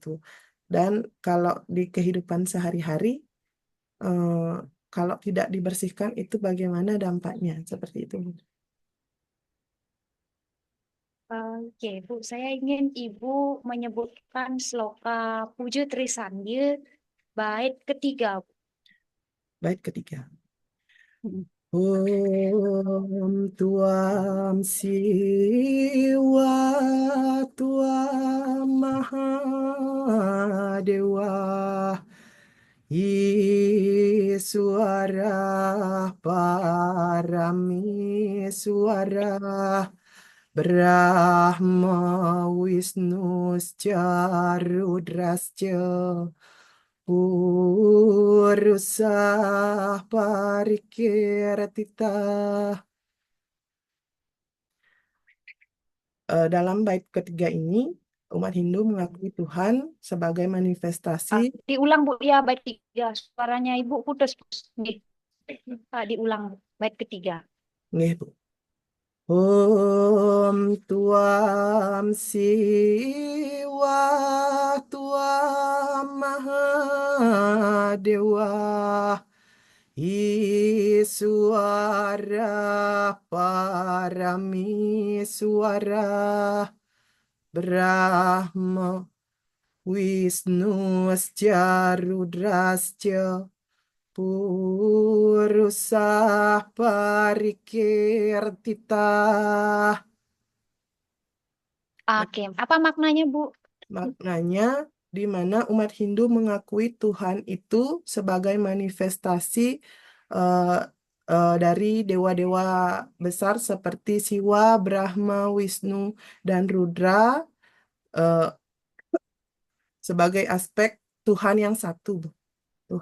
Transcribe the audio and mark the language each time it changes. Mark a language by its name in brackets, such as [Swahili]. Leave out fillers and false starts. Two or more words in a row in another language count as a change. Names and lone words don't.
[Indonesian] Dan kalau di kehidupan sehari-hari, eh, kalau tidak dibersihkan itu bagaimana dampaknya? Seperti itu, Bu. Oke, Bu, saya ingin Ibu menyebutkan sloka Puja Trisandya bait ketiga, Bu. Bait ketiga. Mm. [Sanskrit] ॐ त्वं शिव त्वं महादेव ईश्वर परमेश्वर ब्रह्मा विष्णुश्च रुद्रश्च पुरुष परिकीर्तित. [Indonesian] Dalam bait ketiga ini, umat Hindu mengakui Tuhan sebagai manifestasi. Diulang, Bu, ya bait tiga. Suaranya Ibu putus, putus. Nih, diulang, Bu, bait ketiga. Nggih, Bu. [Sanskrit] ॐ त्वं शिव त्वं महादेव ईश्वर परमेश्वर ब्रह्मा विष्णुश्च रुद्रश्च पुरुष परिकीर्तित. [Indonesian] Nah, Oke, apa maknanya, Bu? maknanya di mana umat Hindu mengakui Tuhan itu sebagai manifestasi eh, dari dewa-dewa besar seperti Siwa, Brahma, Wisnu, dan Rudra eh, sebagai aspek Tuhan yang satu, Bu.